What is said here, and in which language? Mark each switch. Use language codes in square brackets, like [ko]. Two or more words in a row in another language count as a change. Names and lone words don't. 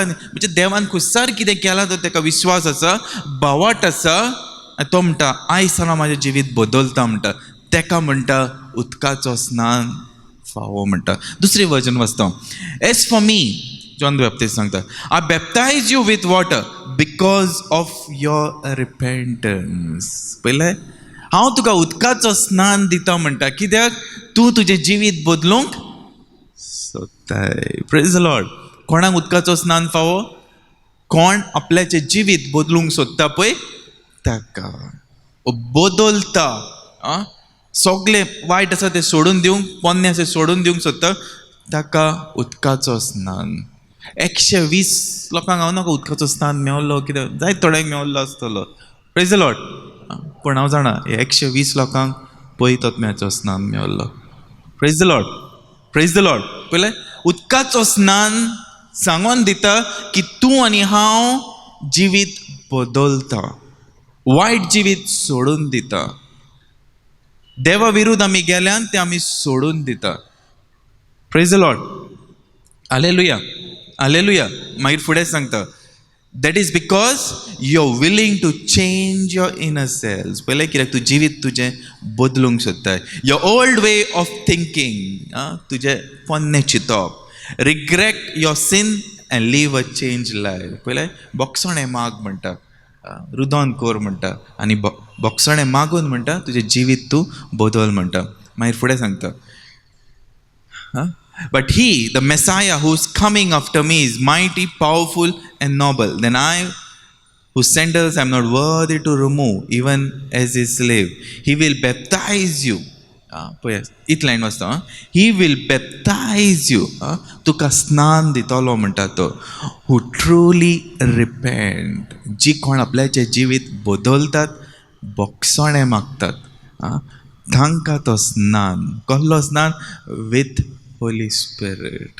[kok] म्हणजे देवान खुसार कितें केलां तो ताका विश्वास आसा, बावाट आसा. आनी तो म्हणटा आयज सावन म्हाजें जिवीत बदलता म्हणटा. ताका म्हणटा उदकाचो स्नान फावो म्हणटा. दुसरी वर्जन वाचता. [en] As for me, John the Baptist सांगता, I baptize you with water because of your repentance. [kok] पळयलें, हांव तुका उदकाचो स्नान दिता म्हणटा कित्याक तूं तुजें जिवीत बदलूंक सोदताय. [en] Praise the Lord. [kok] कोणाक उदकाचो स्नान फावो? कोण आपल्याचें जिवीत बदलूंक सोदता पळय ताका. बदलता. सगळें वायट आसा तें सोडून दिवंक, पोन्नें आसा सोडून दिवंक सोदता ताका उदकाचो स्नान. 120 लोकांक हांव नाका उदकाचो स्नान मेवल्लो, कित्याक जायत थोड्यांक मेवल्लो आसतलो. [en] Praise the Lord. [kok] पूण हांव जाणा 120 लोकांक पयतोत्म्याचो स्नान मेवल्लो. [en] Praise the Lord. Praise the Lord. [kok] पळयलें, उदकाचो स्नान सांगून दिता की तूं आनी हांव जिवीत बदलता, वायट जिवीत सोडून दिता. देवा विरुद्ध आमी गेल्यान तें आमी सोडून दिता. [en] Praise the Lord. Hallelujah. [kok] हालेलुया. मागीर फुडें सांगता, [en] That is because you are willing to change your inner selves. [kok] पळयलें, कित्याक तूं जिवीत तुजें बदलूंक सोदताय. [en] Your old way of thinking, [kok] तुजें पोन्नें चिंतप. [en] Regret your sin and live a change life. [kok] पळयलें, बोगसणें माग म्हणटा, रुदोन कोर म्हणटा, आनी बोगसणें मागून म्हणटा तुजें जिवीत तूं बदल म्हणटा. मागीर फुडें सांगता, [en] but he, the Messiah who's coming after me, is mighty, powerful and noble. Then I, whose sandals I am not worthy to remove, even as his slave. He will baptize you. [kok] इट लायन वाचता. [en] He will baptize you. [kok] तुका स्नान दितलो म्हणटा तो. [en] Who truly repent. [kok] जी कोण आपल्याचें जिवीत बदलतात, बोगसणें मागतात, तांकां तो स्नान. कसलो स्नान? [en] with Holy Spirit.